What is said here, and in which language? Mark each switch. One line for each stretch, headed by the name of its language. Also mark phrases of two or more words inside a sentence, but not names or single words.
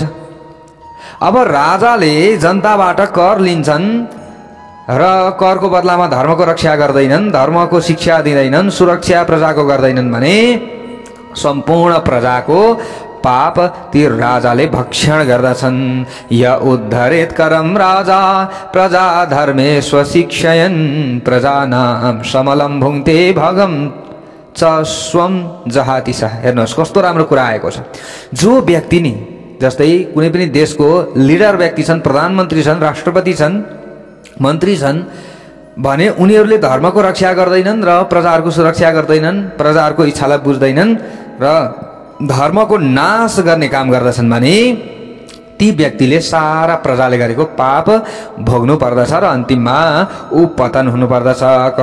Nepali: अब राजाले जनताबाट कर लिन्छन् र करको बदलामा धर्मको रक्षा गर्दैनन्, धर्मको शिक्षा दिँदैनन्, सुरक्षा प्रजाको गर्दैनन् भने सम्पूर्ण प्रजाको पाप ती राजाले भक्षण गर्दछन्।
Sanskrit: य उद्धरेत करम राजा प्रजा धर्मे स्वशिक्षयन् प्रजानाम समलम भुङ्क्ते भगम स्वम जहाति छ।
Nepali: हेर्नुहोस् कस्तो राम्रो कुरा आएको छ। जो व्यक्ति नि जस्तै कुनै पनि देशको लिडर व्यक्ति छन्, प्रधानमन्त्री छन्, राष्ट्रपति छन्, मन्त्री छन् भने उनीहरूले धर्मको रक्षा गर्दैनन् र प्रजाहरूको सुरक्षा गर्दैनन्, प्रजाहरूको इच्छालाई बुझ्दैनन् र धर्मको नाश गर्ने काम गर्दछन् भने ती व्यक्तिले सारा प्रजाले गरेको पाप भोग्नु पर्दछ र अन्तिममा ऊ पतन हुनु पर्दछ।